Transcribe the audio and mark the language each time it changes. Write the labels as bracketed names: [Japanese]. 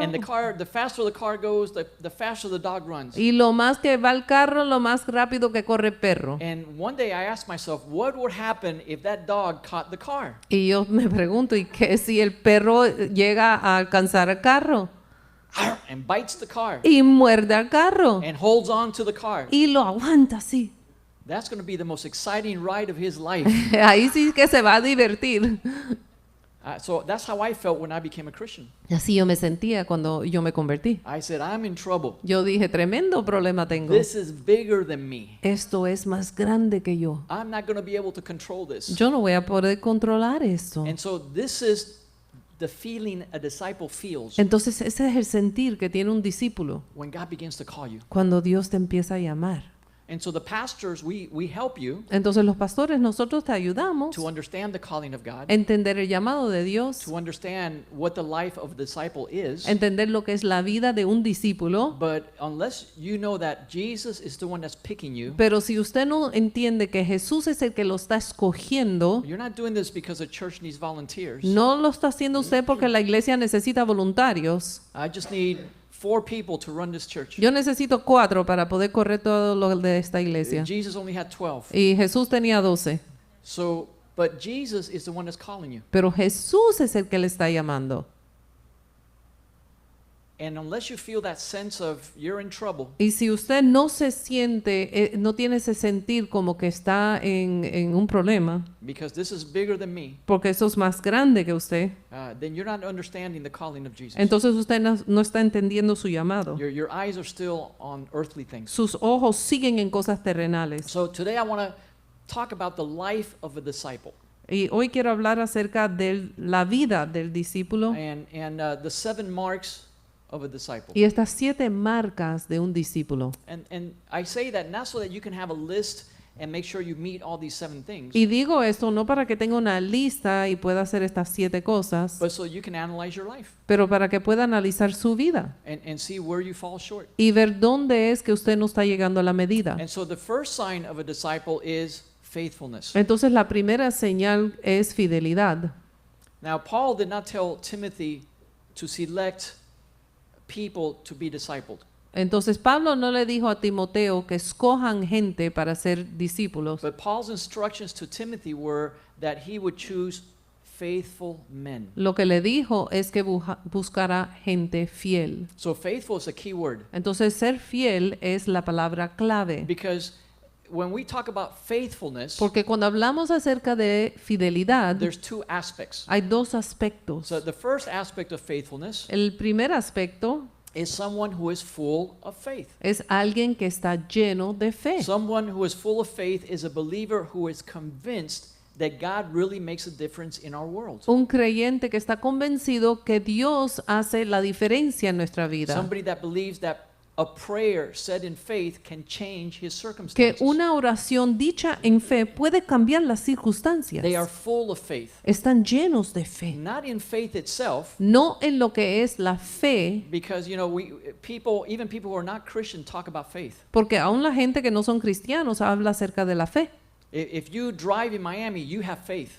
[English] And the faster the car goes, the faster the dog runs. [Spanish] Y lo más que va el carro, lo más rápido que corre el perro. [English] And one day I asked myself, what would happen if that dog caught the car? [Spanish] Y yo me pregunto, ¿y qué si el perro llega a alcanzar el carro? [English] And bites the car [Spanish] Y muerde al carro. [English] and holds on to the car. [Spanish] Y lo aguanta así. [English] That's going to be the most exciting ride of his life. [Spanish] Ahí sí que se va a divertir. [English] So that's how I felt when I became a Christian. [Spanish] Así yo me sentía cuando yo me convertí. [English] I said, I'm in trouble. [Spanish] Yo dije, tremendo problema tengo. [English] This is bigger than me. [Spanish] Esto es más grande que yo. [English] I'm not going to be able to control this. [Spanish] Yo no voy a poder controlar esto. [English] And so this is the feeling a disciple feels [Spanish] Entonces ese es el sentir que tiene un discípulo [English] when God begins to call you. [Spanish] cuando Dios te empieza a llamar. [English] And so the pastors, we help you [Spanish] Entonces los pastores, nosotros te ayudamos [English] to understand the calling of God, [Spanish] a entender el llamado de Dios, [English] to understand what the life of a disciple is. [Spanish] entender lo que es la vida de un discípulo. [English] But unless you know that Jesus is the one that's picking you, [Spanish] Pero si usted no entiende que Jesús es el que lo está escogiendo, [English] you're not doing this because the church needs volunteers. [Spanish] no lo está haciendo usted porque la iglesia necesita voluntarios. [English] I just need 4 people to run this church. [Spanish] Yo necesito 4 para poder correr todo lo de esta iglesia. [English] Jesus only had 12. [Spanish] Y Jesús tenía 12. [English] So, but Jesus is the one that's calling you. [Spanish] Pero Jesús es el que le está llamando. [English] And unless you feel that sense of you're in trouble, [Spanish] Y si usted no se siente, no tiene ese sentir como que está en un problema, [English] because this is bigger than me, [Spanish] porque eso es más grande que usted, [English] then you're not understanding the calling of Jesus. [Spanish] entonces usted no está entendiendo su llamado. [English] Your eyes are still on earthly things. [Spanish] Sus ojos siguen en cosas terrenales. [English] So today I want to talk about the life of a disciple [Spanish] Y hoy quiero hablar acerca de la vida del discípulo [English] and the 7 marks of a disciple. [Spanish] y estas 7 marcas de un discípulo. [English] And I say that not so that you can have a list and make sure you meet all these 7 things, [Spanish] Y digo esto no para que tenga una lista y pueda hacer estas 7 cosas, [English] but so you can analyze your life [Spanish] pero para que pueda analizar su vida [English] and see where you fall short. [Spanish] y ver dónde es que usted no está llegando a la medida. [English] And so the first sign of a disciple is faithfulness. [Spanish] Entonces la primera señal es fidelidad. [English] Now, Paul did not tell Timothy to select people to be discipled, [Spanish] Entonces Pablo no le dijo a Timoteo que escojan gente para ser discípulos, [English] but Paul's instructions to Timothy were that he would choose faithful men. [Spanish] lo que le dijo es que buscará gente fiel. [English] So faithful is a key word, [Spanish] Entonces ser fiel es la palabra clave, [English] because when we talk about faithfulness, [Spanish] porque cuando hablamos acerca de fidelidad [English] there's 2 aspects. [Spanish] hay 2 aspectos. [English] So the first aspect of faithfulness [Spanish] El primer aspecto [English] is someone who is full of faith. [Spanish] es alguien que está lleno de fe. [English] Someone who is full of faith is a believer who is convinced that God really makes a difference in our world. [Spanish] Un creyente que está convencido que Dios hace la diferencia en nuestra vida. [English] Somebody that believes that a prayer said in faith can change his [Spanish] Que [English] circumstances. [Spanish] una oración dicha en fe puede cambiar las circunstancias. [English] They are full of faith. [Spanish] Están llenos de fe. [English] Not in faith itself, [Spanish] No en lo que es la fe, [English] because even people who are not Christian talk about faith. [Spanish] porque aún la gente que no son cristianos habla acerca de la fe. [English] If you drive in Miami, you have faith.